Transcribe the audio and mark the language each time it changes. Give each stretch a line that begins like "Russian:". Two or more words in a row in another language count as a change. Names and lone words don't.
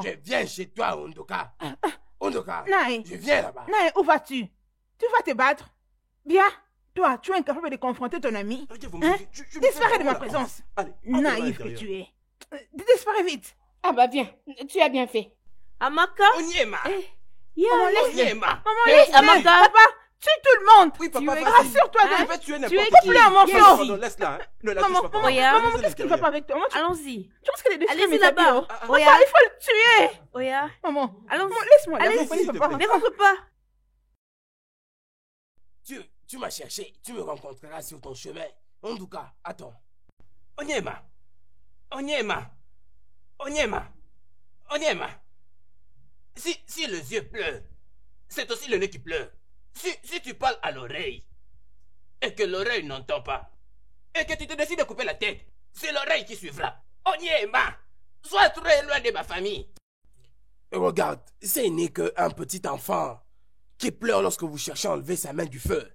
French: Je viens chez toi, Ondoka. Ondoka, Naï. je viens là-bas. Naï, où vas-tu? Tu vas te battre? Bien. Toi, tu es incapable de confronter ton ami. Disparais de ma présence. Allez, Naïf que tu es. Disparais vite. Ah bah viens, tu as bien fait. Amaka? Onyema. Yeah. Onyema. Maman, Hey, laisse-les. Amaka. Papa, tue tout le monde. Oui, Tu papa, es- vas-y. Rassure-toi Hein? Je vais tuer de... n'importe Tu es qui. Coupe-le un morceau. Pardon, laisse-la. Hein. Ne la touche Maman, pas, papa. maman, Oya. maman, qu'est-ce qui ne va pas avec toi? Maman, Allons-y. tu penses qu'elle est déchirée, Allez-y mais t'habilles, là-bas. hein? Papa, Oya. il faut le tuer. Oya. Maman, Allons-y. maman, laisse-moi Allez, l'accompagner, s'il te papa. plaît. Ne rentre pas. Tu m'as cherché, tu me rencontreras sur ton chemin. En tout cas, attends. Onyema. Onyema. Onyema. Onyema. Si les yeux pleurent, c'est aussi le nez qui pleure. Si tu parles à l'oreille, et que l'oreille n'entend pas, et que tu te décides de couper la tête, c'est l'oreille qui suivra. Onyema. Sois très loin de ma famille. Regarde, c'est né qu'un petit enfant qui pleure lorsque vous cherchez à enlever sa main du feu.